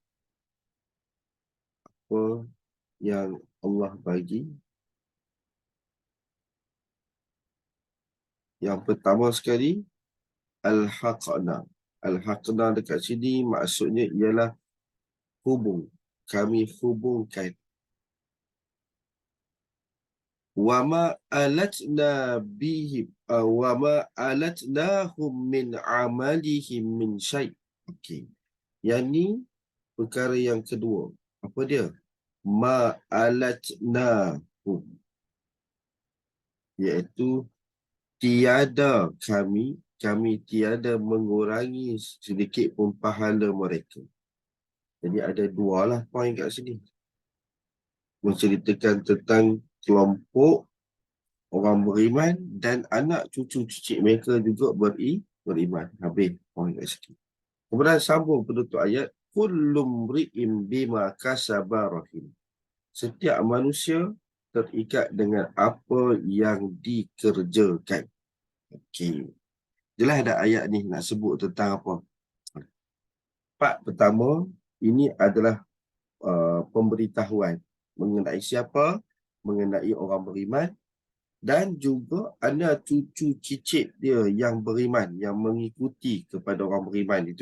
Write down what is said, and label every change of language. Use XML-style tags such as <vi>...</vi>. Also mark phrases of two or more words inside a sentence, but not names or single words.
<ms>Apa yang Allah bagi? Yang pertama sekali, alhaqna. Alhaqna dekat sini maksudnya ialah hubung. Kami hubungkan.</ms> <ar>وما ألتنا بهم وما ألتناهم من عملهم من شيء'.</ar> <ms>Okey. Yang ni perkara yang kedua. Apa dia? ma'alatnahum, iaitu tiada kami tiada mengurangi sedikit pun pahala mereka. Jadi ada dua lah poin kat sini. Menceritakan tentang kelompok orang beriman dan anak cucu cicit mereka juga beriman. Habis poin kat sini. Kemudian sambung penutup ayat.</ms> <ar>كل امرئ بما كسب رهين.</ar> <ms>Setiap manusia terikat dengan apa yang dikerjakan. Okey. Jelas ada ayat ni nak sebut tentang apa? Part pertama, ini adalah pemberitahuan mengenai siapa, mengenai orang beriman dan juga anak cucu cicit dia yang beriman, yang mengikuti kepada orang beriman itu.</ms>